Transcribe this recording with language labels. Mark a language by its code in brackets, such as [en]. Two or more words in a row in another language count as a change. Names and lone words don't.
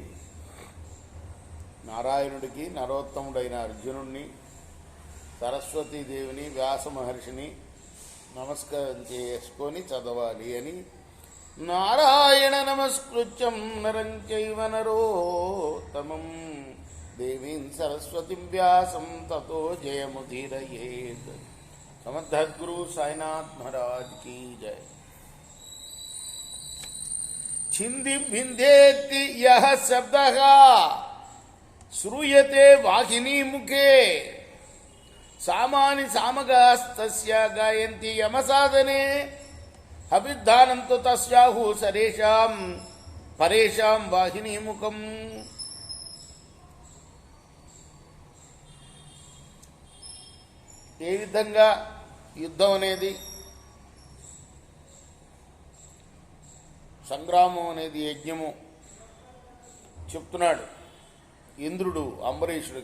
[te] నారాయణుడికి నరోత్తముడైన అర్జునుడిని, సరస్వతీదేవిని, వ్యాస మహర్షిని నమస్కారం చేసుకొని చదవాలి అని. [sa] నారాయణ నమస్కృత్యం నరం చైవ నరోత్తమం దేవీం సరస్వతిం వ్యాసం తతో జయముదీరయేత్. [hi] సమర్థద్గురు సాయినాథ్ మహారాజ్ की जय. [sa] छिंदी भिंदेति यह शब्दः श्रूयते वाहिनी मुखे सामानि सामगास्तस्य गायन्ति यमसाधने अभिधानंतो तस्याहु सरेषां परेषां वाहिनी मुखम. [te] ఏ విధంగా యుద్ధం అనేది, సంగ్రామం అనేది, యజ్ఞము చెప్తున్నాడు ఇంద్రుడు అంబరీషుడికి.